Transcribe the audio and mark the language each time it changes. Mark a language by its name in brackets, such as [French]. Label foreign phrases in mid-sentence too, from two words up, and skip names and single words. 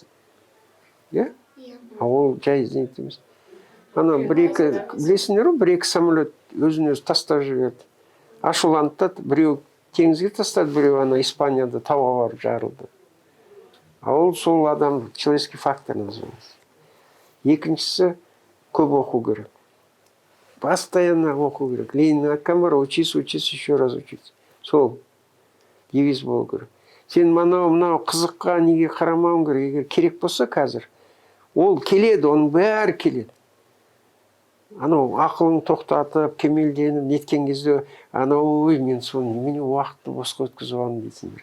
[Kazakh] Иә? Ол жай іздейді емес. Ана білесіңдер ғой, бір-екі самолет өзін-өзі тастап жіберді. Ашуланды, біреу теңізге тастады, біреу Испанияда тауға барып жарылды. Ол сол адам [Russian] человеческий фактор называется. [Kazakh] Екіншісі көп оқу керек. Постоянно оқу керек. Ленин айтқан бар, [Russian] учись, еще раз учиться. [Kazakh] Сол девиз болу керек. Сен мынау қызыққа неге қарамауың керек. Егер керек болса қазір, ол келеді, оның бәрі келеді. Ақылың тоқтатып, кемелденіп, неткен кезде, мен соны немене уақытты босқа өткізіп алам дейсіңдер.